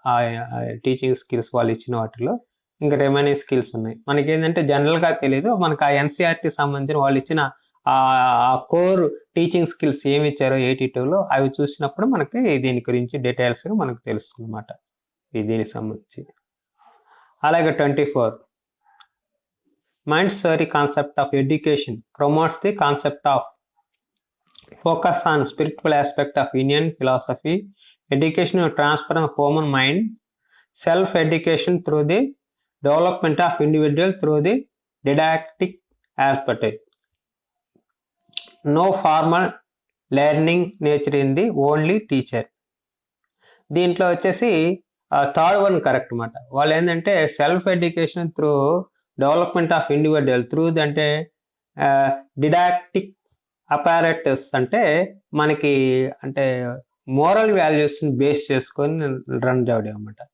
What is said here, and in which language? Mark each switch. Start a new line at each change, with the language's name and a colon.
Telugu: ఆ teaching skills వాళ్ళు ఇచ్చిన వాటిలో ఇంకా రిమైనింగ్ స్కిల్స్ ఉన్నాయి. మనకి ఏంటంటే జనరల్గా తెలియదు, మనకు ఆ ఎన్సీఆర్టీ సంబంధించిన వాళ్ళు ఇచ్చిన ఆ కోర్ టీచింగ్ స్కిల్స్ ఏమి ఇచ్చారో 82లో అవి చూసినప్పుడు మనకి దీని గురించి డీటెయిల్స్గా మనకు తెలుస్తుంది అన్నమాట దీనికి సంబంధించి.
English: అలాగే 24 Montessori concept of education promotes the concept of focus on spiritual aspect of Indian philosophy, education to transform human mind, self-education through the development of individual through the didactic aspect. No formal learning nature in the only teacher.
Telugu: దీంట్లో వచ్చేసి third one correct అన్నమాట. వాళ్ళు ఏంటంటే
English: self education through development of individual
Telugu: through అంటే didactic apparatus అంటే మనకి అంటే moral వాల్యూస్ని బేస్ చేసుకొని రన్ చేయడం అన్నమాట.